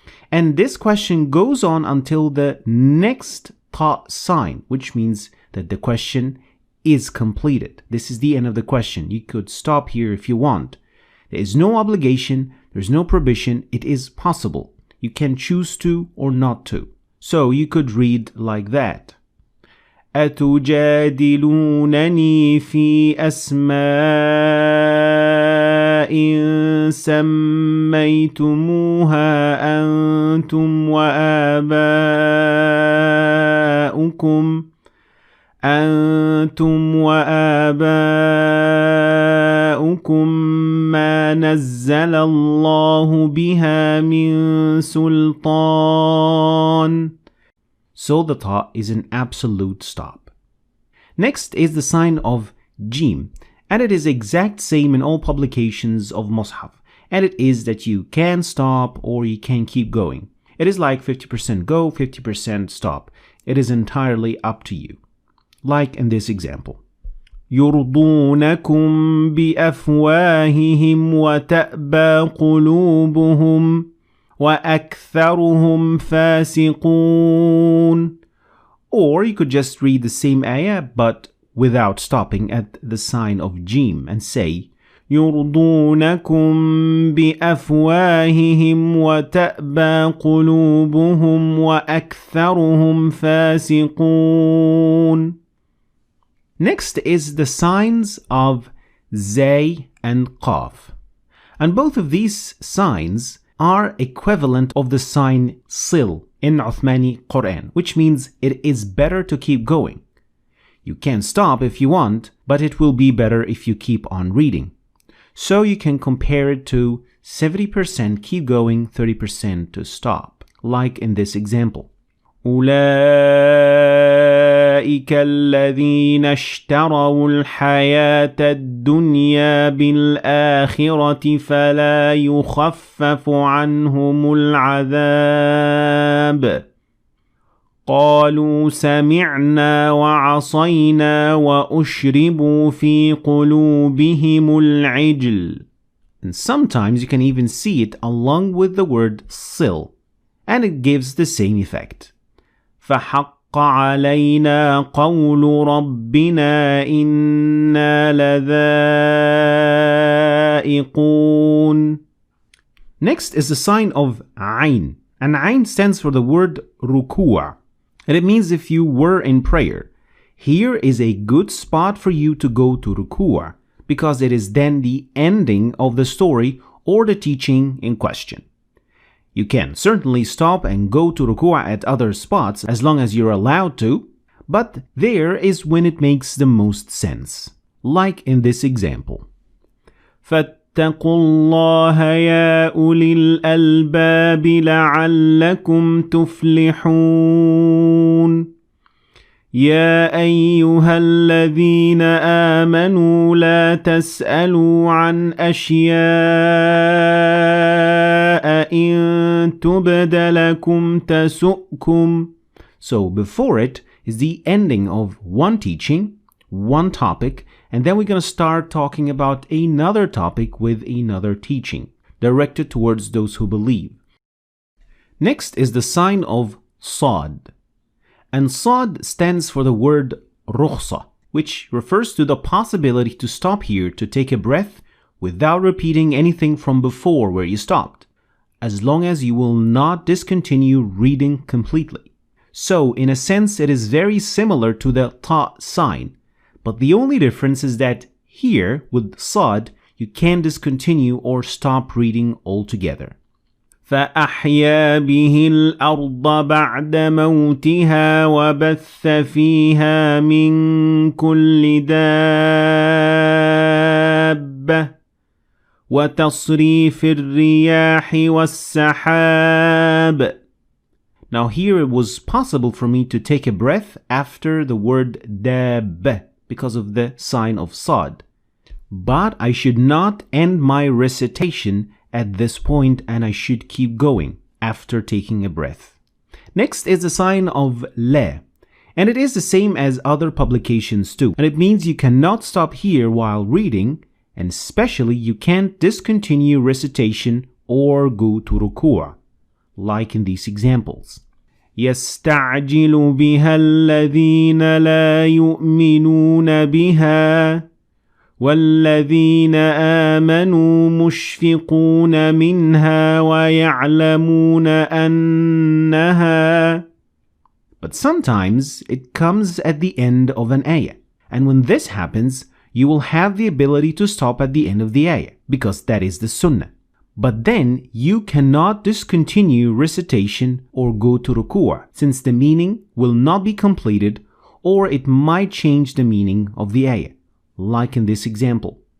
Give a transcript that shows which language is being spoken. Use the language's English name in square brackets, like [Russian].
[English] And this question goes on until the next ta sign, which means that the question is completed. This is the end of the question. You could stop here if you want. There is no obligation, there's no prohibition, it is possible. You can choose to or not to. So you could read like that. [Arabic] أتجادلونني في أسماء سميتموها أنتم وآباؤكم ما نزل الله بها من سلطان. [English] So the ta is an absolute stop. Next is the sign of jim, and it is exact same in all publications of Mus'haf, and it is that you can stop or you can keep going. It is like 50% go, 50% stop. It is entirely up to you. Like in this example. [Arabic] يرضونكم بأفواههم وتأبى قلوبهم وَأَكْثَرُهُمْ فَاسِقُونَ. [English] Or you could just read the same ayah but without stopping at the sign of jim and say [Arabic] يرضونكم بأفواههم وتأبى قلوبهم وأكثرهم فاسقون. [English] Next is the signs of Zay and Qaf. And both of these signs are equivalent of the sign Sil in Uthmani Qur'an, which means it is better to keep going. You can stop if you want, but it will be better if you keep on reading. So you can compare it to 70% keep going, 30% to stop, like in this example. [Arabic] أولئك الذين اشتروا الحياة الدنيا بالآخرة فلا يخفف عنهم العذاب قالوا سمعنا وعصينا وأشربوا في قلوبهم العجل. [English] And sometimes you can even see it along with the word sil, and it gives the same effect. [Arabic] فحق علينا قول ربنا إنا لذائقون. [English] Next is the sign of Ain, and Ain stands for the word ruku', and it means if you were in prayer, here is a good spot for you to go to ruku', because it is then the ending of the story or the teaching in question. You can certainly stop and go to ruku' at other spots as long as you're allowed to, but there is when it makes the most sense, like in this example. [Arabic] فاتقوا الله يا أولي الألباب لعلكم تفلحون. يا أيها الذين آمنوا لا تسألوا عن أشياء إن تبد لكم تسؤكم. [English] So before it is the ending of one teaching, one topic, and then we're going to start talking about another topic with another teaching, directed towards those who believe. Next is the sign of Sad. And Sad stands for the word rukhsa, which refers to the possibility to stop here to take a breath without repeating anything from before where you stopped, as long as you will not discontinue reading completely. So, in a sense, it is very similar to the ta sign, but the only difference is that here, with Sad, you can discontinue or stop reading altogether. [Arabic] فأحيا به الأرض بعد موتها وبث فيها من كل دابة وتصريف الرياح والسحاب. [English] Now here it was possible for me to take a breath after the word dab because of the sign of Sad. But I should not end my recitation at this point, and I should keep going after taking a breath. Next is the sign of La, and it is the same as other publications too, and it means you cannot stop here while reading, and especially you can't discontinue recitation or go to ruku', like in these examples. [Arabic] يستعجل بها الذين لا يؤمنون بها والذين آمنوا مشفقون منها ويعلمون أنها. [English] But sometimes it comes at the end of an ayah, and when this happens, you will have the ability to stop at the end of the ayah, because that is the sunnah. But then you cannot discontinue recitation or go to ruku', since the meaning will not be completed, or it might change the meaning of the ayah, like in this example.